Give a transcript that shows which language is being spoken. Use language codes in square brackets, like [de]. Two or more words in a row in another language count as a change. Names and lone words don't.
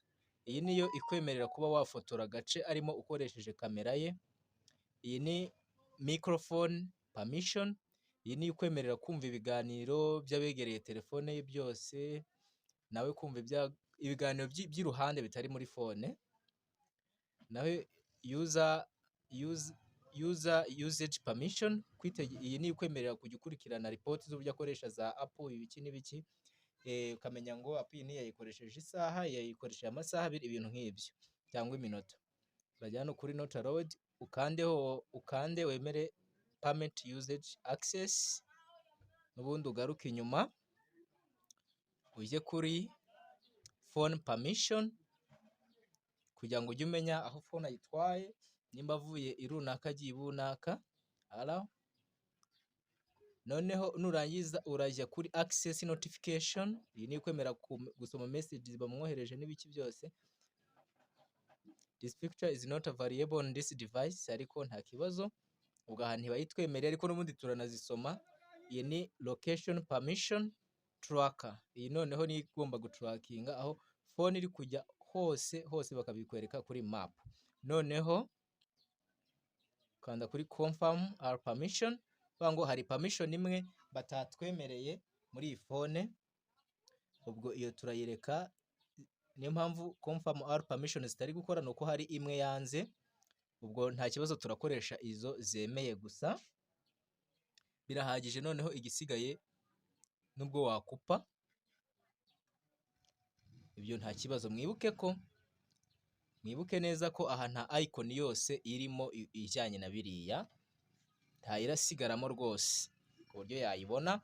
[rw] Iyi niyo ikwemerera kuba wafotora agace arimo ukoresheje kamera ye. Iyi ni [en] microphone permission. [rw] Iyi ni ikwemerera kumva ibiganiro by'abegereye telefone ye byose, nawe kumva ibiganiro by'iruhande bitari muri phone. [en] Nawe user usage permission. [rw] Iyi ni ikwemerera kujya ukurikirana report z'uburyo akoresha za Apple ibiki n'ibiki. ukamenya ngo app iyi yayikoresheje isaha, yayikoresheje amasaha abiri, ibintu nk'ibyo cyangwa iminota. Urajya hano kuri [en] not allowed, [rw] ukande wemere [en] permit usage access, [rw] n'ubundi ugaruke inyuma ujye kuri phone permission kugira ngo ujye umenya aho phone ayitwaye, nimba avuye irunaka agiye ibunaka. Noneho nurangiza urajya kuri [en] access notification, [rw] iyi ni kwemera gusoma messages bamwohereje n'ibiki byose. [en] This picture is not available on this device, [rw] ariko nta kibazo, ubwo aha ntibayitwemereye ariko n'ubundi turanazisoma. Iyi ni [en] location permission tracker, [rw] iyi noneho ni igomba gutrackinga aho phone iri kujya hose bakabikwereka kuri map. Noneho kanda kuri [en] confirm our permission, [rw] ngo hari permission imwe batatwemereye muri iyi phone, ubwo iyo turayireka. Niyo mpamvu [en] confirm our permission [rw] zitari gukora, nuko hari imwe yanze, ubwo nta kibazo turakoresha izo zemeye gusa birahagije. Noneho igisigaye nubwo wakupa ibyo nta kibazo. Mwibuke neza ko aha nta icon yose irimo ijyanye na biriya, ntayirasigaramo rwose ku buryo yayibona.